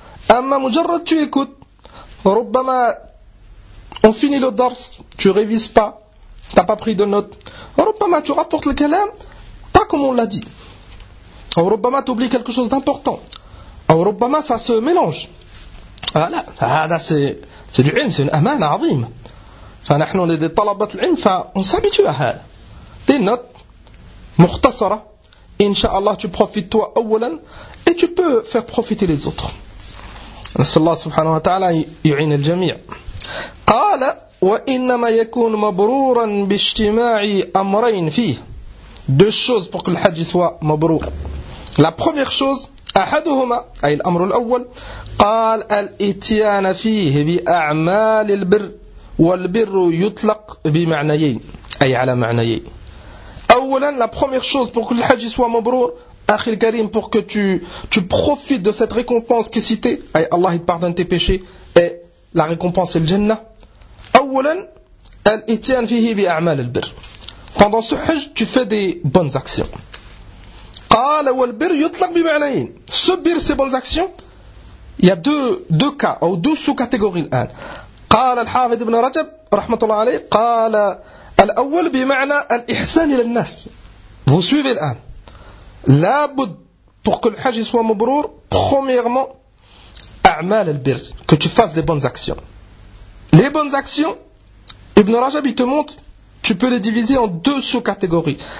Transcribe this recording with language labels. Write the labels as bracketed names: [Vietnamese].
[French] أما مجرد tu écoutes, ربما on finit le dars, tu révises pas, t'as pas pris de notes, ربما tu rapportes le kalam pas comme on l'a dit, ربما tu oublies quelque chose d'important, ربما ça se mélange. Voilà, هذا c'est du ilm, c'est une amana azim. [Arabic] فنحن [French] on est des talabat al-ilm, on s'habitue à ça. Des notes, mukhtasara, inshallah tu profites toi awwalan, et tu peux faire profiter les autres. [Arabic] نسأل الله سبحانه وتعالى يعين الجميع. قال وإنما يكون مبرورا باجتماع أمرين فيه. [French] Deux choses pour que le hajj soit mabrour. La première chose, [Arabic] أحدهما أي الأمر الأول قال الإتيان فيه بأعمال البر والبر يطلق بمعنيين أي على معنيين. [French] أولا la première chose pour que le hajj soit mabrour, [Arabic] أخي الكريم, [French] pour que tu profites de cette récompense qui est citée, أي Allah il pardonne tes péchés, et la récompense est le jannah. [Arabic] أولا الإتيان فيه بأعمال البر. [French] Pendant ce hajj, tu fais des bonnes actions. [Arabic] قال والبر يطلق بمعنيين. [French] Ce bir, ces bonnes actions, il y a deux cas, ou deux sous-catégories الآن. [Arabic] قال الحافظ ابن رجب رحمة الله عليه قال الأول بمعنى الإحسان إلى الناس. [French] Vous suivez الآن. لابد pour que le hajj soit mabrour, premièrement, [Arabic] أعمال البر, [French] que tu fasses des bonnes actions. Les bonnes actions, Ibn Rajab il te montre, tu peux les diviser en deux sous-catégories.